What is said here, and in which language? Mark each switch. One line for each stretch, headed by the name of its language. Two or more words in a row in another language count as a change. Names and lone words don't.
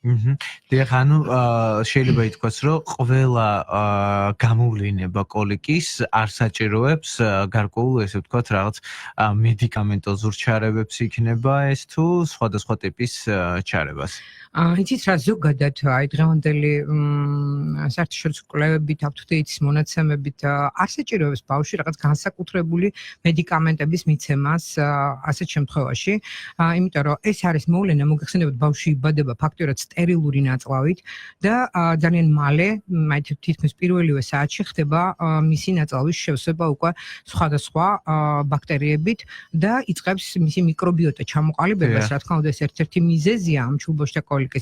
Georgian: დიახ, ანუ შეიძლება ითქვას, რომ ყველა გამოვლინება კოლიკის არ საჭიროებს გარკვეულ, ესე ვთქვათ, რაღაც მედიკამენტოზურ ჩარევებს იქნება ეს თუ სხვადასხვა ტიპის ჩარევას. იცით რა, ზოგადად აი დღევანდელი საერთაშორისო კვლევებით, up-to-date მონაცემებით არ საჭიროებს ბავშვი რაღაც განსაკუთრებული მედიკამენტების მიცემას ასეთ შემთხვევაში, იმიტომ რომ ეს არის მოვლენა, მოგეხსენებათ, ბავშვი იბადება ფაქტიურად სტერილური ნაწლავით და ძალიან მალე, თითქმის პირველივე საათში ხდება მისი ნაწლავის შევსება უკვე სხვადასხვა ბაქტერიებით და იწყებს მისი მიკრობიოტა ჩამოყალიბებას, რა თქმა უნდა, ეს ერთ-ერთი მიზეზია ამ ჩულბოშთა კოლიკის.